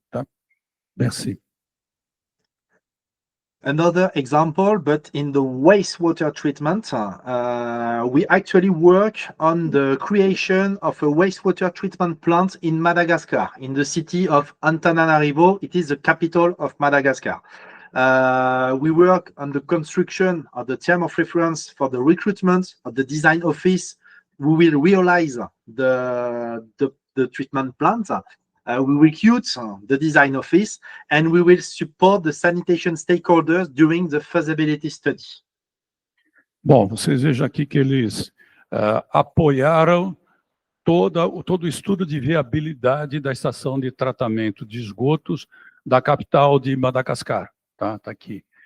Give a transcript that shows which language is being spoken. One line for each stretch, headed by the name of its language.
Portuguese: Tá?
French: Merci.
English: Another example, but in the wastewater treatment, we actually work on the creation of a wastewater treatment plant in Madagascar, in the city of Antananarivo. It is the capital of Madagascar. We work on the construction of the term of reference for the recruitment of the design office. We will realize the treatment plant. We will recruit the design office, and we will support the sanitation stakeholders during the feasibility study.
Portuguese: Bom, vocês vejam aqui que eles apoiaram todo o estudo de viabilidade da estação de tratamento de esgotos da capital de Madagascar. Tá aqui.